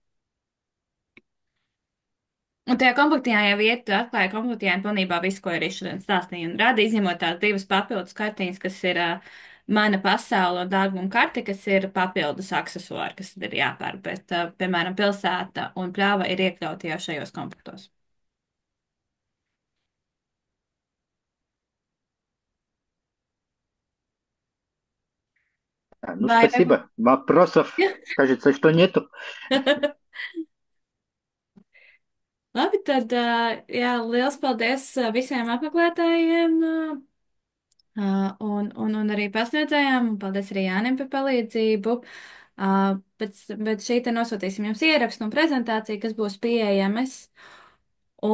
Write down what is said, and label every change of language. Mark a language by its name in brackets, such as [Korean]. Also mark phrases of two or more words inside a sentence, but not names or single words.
[Latvian] Un tajā komplektā jau iet, atklāja komplektā pilnībā visu, ko ir šodien stāstīja un rada, izņemot tās divas papildus kartiņas, kas ir mana pasaule un dārguma karte, kas ir papildus aksesuāri, kas ir jāpērk, bet, piemēram, pilsēta un pļāva ir iekļauti jau šajos komplektos. [Russian] Ну, [Latvian] Vai- [Russian] спасибо. Вопросов, кажется, что нету. [Latvian] Labi, tad, jā, liels paldies visiem apmeklētājiem un arī pasniedzējām, un paldies arī Jānim par palīdzību. Bet šī te nosūtīsim jums ierakstu un prezentāciju, kas būs pieejamas.